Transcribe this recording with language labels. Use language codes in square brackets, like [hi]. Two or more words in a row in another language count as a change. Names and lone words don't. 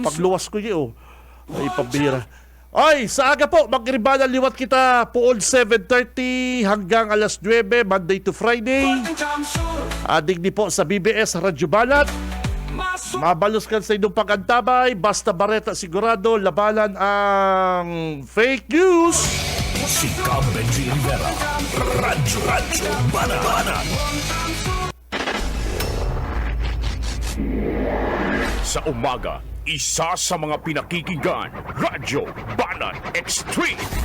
[bik] Pagluwas ko yun. Ay, pambira. Ay, sa aga po, magribana liwat kita puon 7:30 hanggang alas 9, [en] Monday to Friday. [bik] Digdi po sa BBS Radyo Banat. Mabalos ka sa inyong pag-antabay, basta bareta sigurado, labanan ang [en] fake news. [bik] Si Cam Benji Rivera, Radyo Banat. [tl] Sa umaga, isa sa mga pinakikinggan, Radyo Banat Extreme.